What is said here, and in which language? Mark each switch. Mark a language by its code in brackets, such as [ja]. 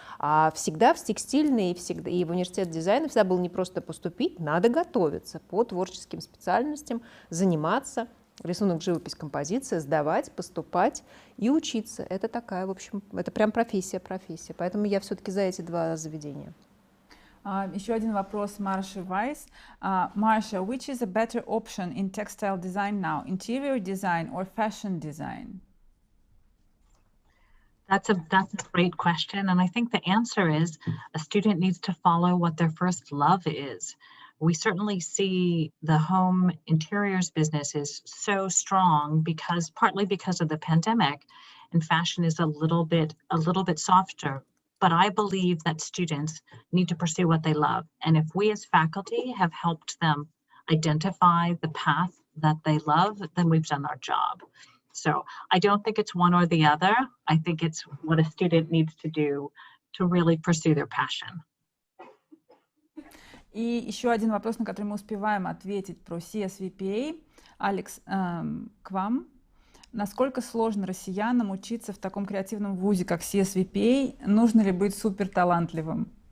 [ru] А всегда в текстильный и в университет дизайна всегда было не просто поступить, надо готовиться по творческим специальностям, заниматься. Рисунок, живопись, композиция, сдавать, поступать и учиться. Это такая, в общем, это прям профессия. Поэтому я все-таки за эти два заведения. Еще один вопрос Marcia Weiss. [en] Marcia, which is a better option in textile design now, interior design or fashion design? That's a great question, and I think the answer is a student needs to follow what their first love is. We certainly see the home interiors business is so strong partly because of the pandemic, and fashion is a little bit softer. But I believe that students need to pursue what they love, and if we as faculty have helped them identify the path that they love, then we've done our job. So I don't think it's one or the other. I think it's what a student needs to do to really pursue their passion. [ru] И еще один вопрос, на который мы успеваем ответить про CSVPA. Алекс, к вам. Насколько сложно россиянам учиться в таком креативном вузе, как CSVPA? Нужно ли быть суперталантливым?